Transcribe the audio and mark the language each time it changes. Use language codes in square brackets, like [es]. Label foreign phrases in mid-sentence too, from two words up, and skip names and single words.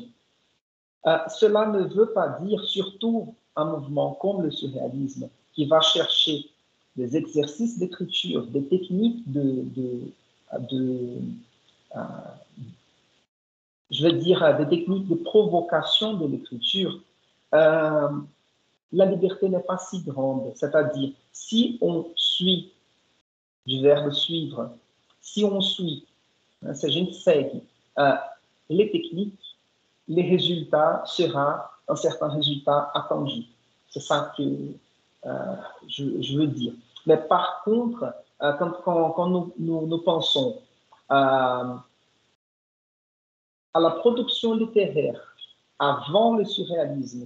[fr] Cela ne veut pas dire, surtout un mouvement comme le surréalisme, qui va chercher des exercices d'écriture, des techniques je vais dire, des techniques de provocation de l'écriture. La liberté n'est pas si grande, c'est-à-dire, si on suit, du verbe suivre, si on suit, [pt] se a gente segue [fr] les techniques, les résultats sera un certain résultat attendu. C'est ça que je veux dire. Mais par contre, quand nous pensons à la production littéraire avant le surréalisme,